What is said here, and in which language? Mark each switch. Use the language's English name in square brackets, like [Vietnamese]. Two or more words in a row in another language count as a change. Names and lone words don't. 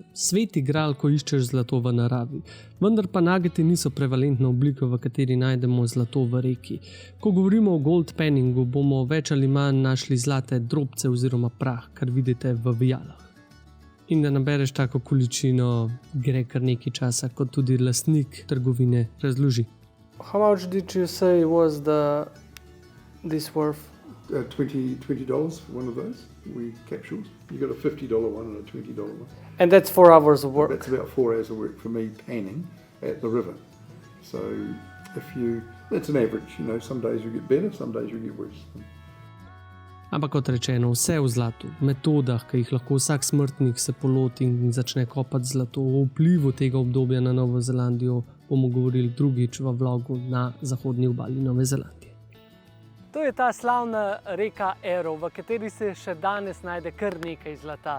[Slovenian] Sveti gral, ko iščeš zlato v naravi. Vendar pa nuggeti niso prevalentna oblika, v kateri najdemo zlato v reki. Ko govorimo o [English] gold panningu, [Slovenian] bomo več ali manj našli zlate drobce oziroma prah, kar vidite v vijalah. In da nabereš tako količino, gre kar nekaj časa, kot tudi lastnik trgovine razloži. [English] How much did you say was this worth? $20 for one of those capsules. You got a $50 one and a $20 one. And that's 4 hours of work? That's about 4 hours of work for me panning at the river. So that's an average, some days you get better, some days you get worse. [Slovenian] Ampak kot rečeno, vse v zlatu, metodah, ki jih lahko vsak smrtnik se poloti in začne kopati zlato, o vplivu tega obdobja na Novo Zelandijo bomo govorili drugič v vlogu na zahodni obali Nove Zelandije. To je ta slavna reka Arrow, v kateri se še danes najde kar nekaj zlata.